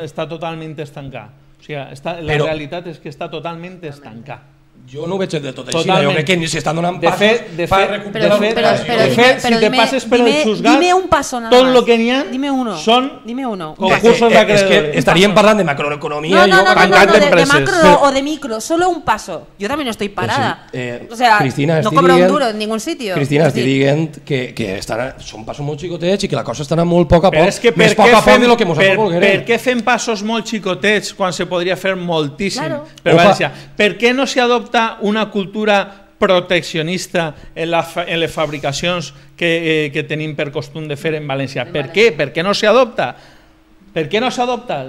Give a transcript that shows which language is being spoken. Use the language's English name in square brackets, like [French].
[Catalan] Està totalment estancat. O sigui, la realitat és que està totalment estancat. Jo no ho veig de tot així, jo crec que ni s'estan donant passos per recuperar... De fet, si te passes per el Xusgat, tot el que n'hi ha són concursos d'acreedores. És que estaríem parlant de macroeconomia [Spanish] y de macro o de micro, solo un paso. Yo también estoy parada. O sea, no cobro un duro en ningún sitio. [Catalan] Cristina, estic dient que són passos molt xicotets i que la cosa està anant molt poc a poc, més poc a poc de lo que nosaltres volguérem. Per què fem passos molt xicotets quan se podria fer moltíssim per València? Per què no s'hi adopta una cultura proteccionista en les fabricacions que tenim per costum de fer en València? Per què? Per què no s'adopta? Per què no s'adopta?